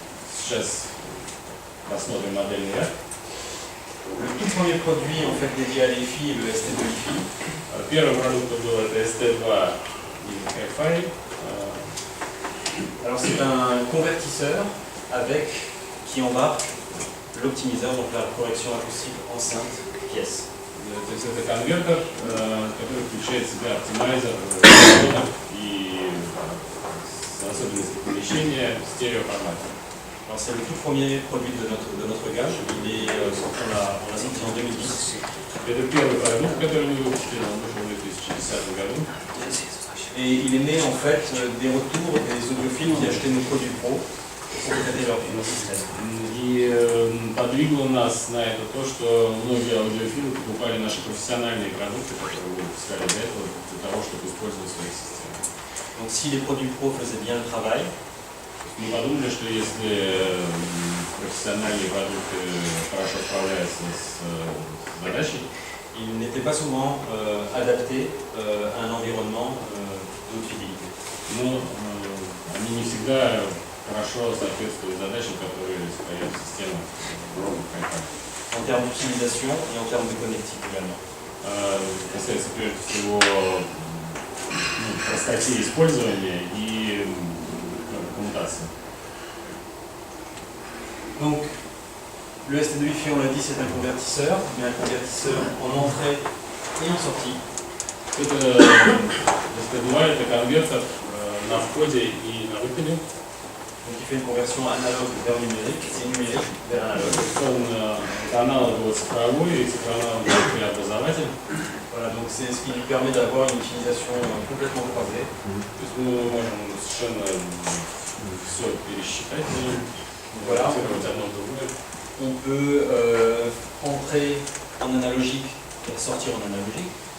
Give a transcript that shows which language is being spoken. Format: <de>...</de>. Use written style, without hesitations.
<ru>Сейчас посмотрим модельный ряд.</ru> <fr>Le tout premier produit en fait dédié à l'EFI est le ST2 EFI.</fr> <ru>Первым продуктом был это ST2 и Hi-Fi.</ru> <fr>Alors c'est un convertisseur avec qui embarque l'optimiseur, donc la correction acoustique enceinte pièce.</fr> <ru>То есть это конвертер, который включает в себя оптимайзер и особенности помещения в стереоформате.</ru> <fr>Alors c'est le tout premier produit de notre gamme. Il est sorti, on l'a sorti en 2010.</fr> <ru>Это первый продукт, который мы выпустили, он вышел в 2010 году.</ru> <fr>Et il est né en fait des retours des audiophiles qui achetaient nos produits pro pour traiter leur système.</fr> <ru>И подвигло нас на это то, что многие аудиофилы покупали наши профессиональные продукты, которые мы выпускали до этого, для того, чтобы использовать в своих системах.</ru> <fr>Donc si les produits pro faisaient bien le travail,</fr> <ru>Мы подумали, что если профессиональные продукты хорошо справляются с задачей,</ru> <fr>ils n'étaient pas souvent adaptés à un environnement de fidélité.</fr> <ru>но они не всегда хорошо соответствуют задачам, которые стоят в системах компании.</ru> <fr>En termes d'utilisation et en termes de connectique également.</fr> <ru>Касается прежде всего простоте использования и коммутации.</ru> <fr>Donc, le ST2FI, on l'a dit, c'est un convertisseur, mais un convertisseur en entrée et en sortie.</fr> <ru>Это ST2 это конвертер на входе и на выходе.</ru> <fr>Donc, il fait une conversion analogue vers numérique et numérique vers analogue.</fr> <ru>Это аналоговый цифровой и цифроаналоговый преобразователь.</ru> <fr>Voilà, donc c'est ce qui lui permet d'avoir une utilisation complètement croisée.</fr> <ru>То есть мы можем совершенно все пересчитать,</ru> <fr>Voilà.</fr> <ru>одно в другое.</ru> <fr>On peut entrer en analogique et sortir en analogique.</fr>